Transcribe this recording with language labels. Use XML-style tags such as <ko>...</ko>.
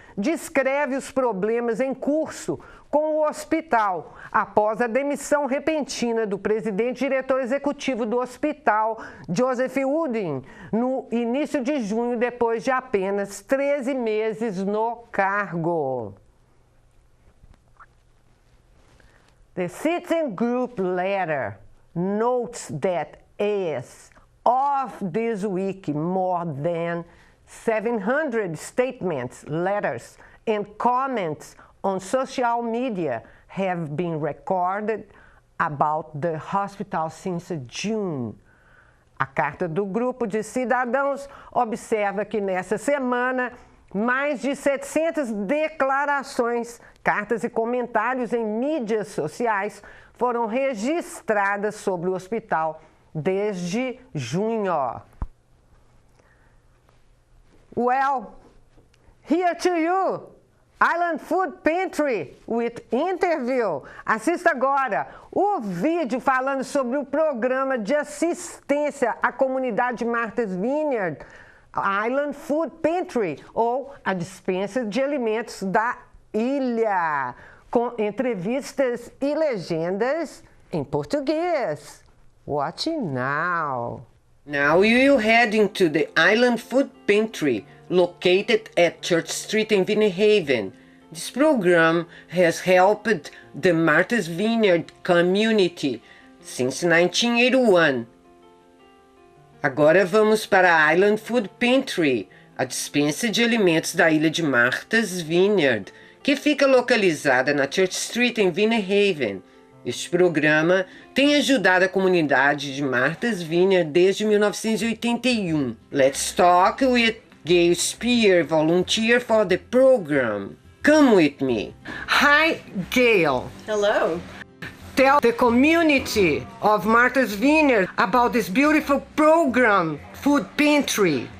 <pt>descreve os problemas em curso com o hospital, após a demissão repentina do presidente e diretor executivo do hospital, Joseph Wooding, no início de junho, depois de apenas 13 meses no cargo.</pt> <en>The Citizen Group letter notes that as of this week, more than 700 statements, letters, and comments on social media have been recorded about the hospital since June.</en> <pt>A carta do grupo de cidadãos observa que nessa semana mais de 700 declarações, cartas e comentários em mídias sociais foram registradas sobre o hospital desde junho.</pt> <en>Well, here to you, Island Food Pantry with interview.</en> <pt>Assista agora o vídeo falando sobre o programa de assistência à comunidade Martha's Vineyard, Island Food Pantry, ou a Despensa de Alimentos da Ilha, com entrevistas e legendas em português.</pt> <en>Watch now. Now you will head into the Island Food Pantry, located at Church Street in Vineyard. This program has helped the Martha's Vineyard community since 1981.</en> <pt>Agora vamos para a Island Food Pantry, a dispensa de alimentos da ilha de Martha's Vineyard, que fica localizada na Church Street em Vineyard. Este programa tem ajudado a comunidade de Martha's Vineyard desde 1981.</pt> <en>Let's talk with Gail, volunteer for the program. Come with me. Hi, Gail. Hello. Tell the community of Martha's Vineyard about this beautiful program, Food Pantry.</en>